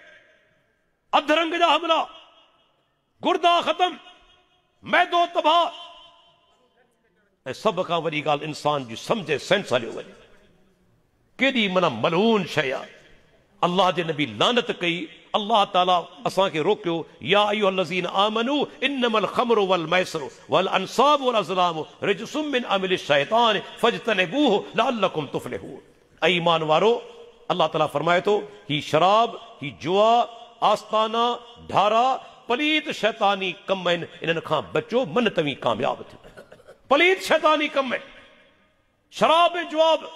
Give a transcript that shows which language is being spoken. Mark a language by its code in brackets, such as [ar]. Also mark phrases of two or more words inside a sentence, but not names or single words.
[sd] अधरंग जा हमला, गुर्दा ख़तम, मैदो तबाह। ऐं सभ खां वॾी ॻाल्हि इंसान जी सम्झे सेंस हलियो वञे। केॾी माना मलून शइ आहे। अल्लाह जे नबी लानत कई, अल्लाह ताला असांखे रोकियो [ar] يا أيها الذين آمنوا إنما الخمر والميسر والأنصاب والأزلام رجس من عمل الشيطان فاجتنبوه لعلكم تفلحون. [sd] ऐं ईमान वारो अल्लाह ताला फरमाए थो ही शराब, ही जुआ, आस्ताना, ढारा पलीत शैतानी कम आहिनि, इन्हनि खां बचो मन तव्हीं कामयाब थियो। पलीत शैतानी कम आहिनि शराब ऐं जुआ।